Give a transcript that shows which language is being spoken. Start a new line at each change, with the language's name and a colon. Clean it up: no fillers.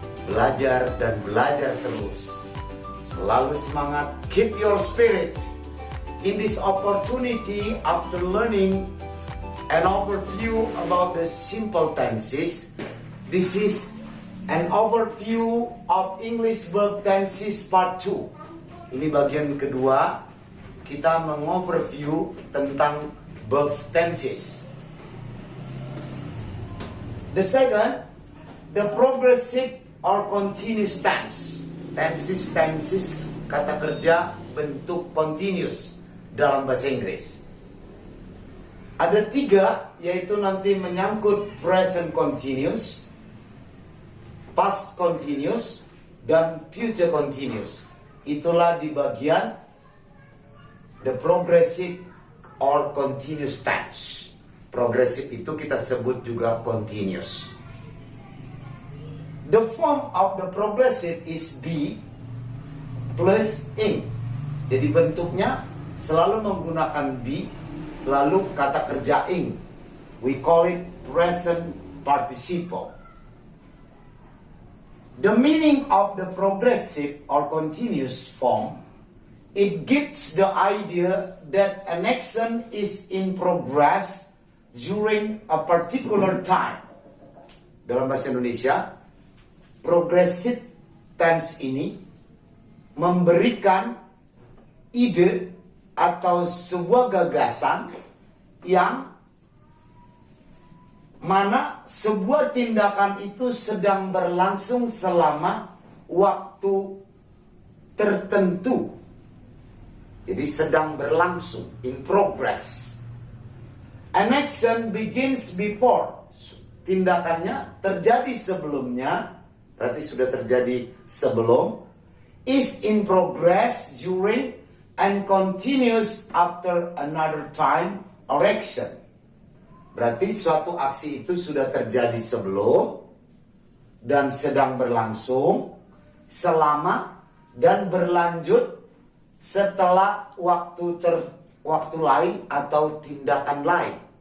Indonesian: Belajar dan belajar terus. Selalu semangat.
English: Keep your spirit. In this opportunity, after learning an overview about the simple tenses, this is an overview of English verb tenses part 2.
Indonesian: Ini bagian kedua, kita mengoverview tentang verb tenses.
English: The second, the progressive or continuous tense.
Indonesian: Tenses, kata kerja bentuk continuous dalam bahasa Inggris. Ada 3, yaitu nanti menyangkut present continuous, past continuous, dan future continuous. Itulah di bagian
English: the progressive or continuous tense.
Indonesian: Progressive itu kita sebut juga continuous.
English: The form of the progressive is be plus ing.
Indonesian: Jadi bentuknya selalu menggunakan be, lalu kata kerja ing.
English: We call it present participle. The meaning of the progressive or continuous form, it gives the idea that an action is in progress during a particular time.
Indonesian: Dalam bahasa Indonesia, progressive tense ini memberikan ide atau sebuah gagasan yang mana sebuah tindakan itu sedang berlangsung selama waktu tertentu. Jadi sedang berlangsung,
English: in progress. An action begins before.
Indonesian: Tindakannya terjadi sebelumnya, berarti sudah terjadi sebelum.
English: Is in progress during and continues after another time or action.
Indonesian: Berarti suatu aksi itu sudah terjadi sebelum dan sedang berlangsung selama dan berlanjut setelah waktu lain atau tindakan lain.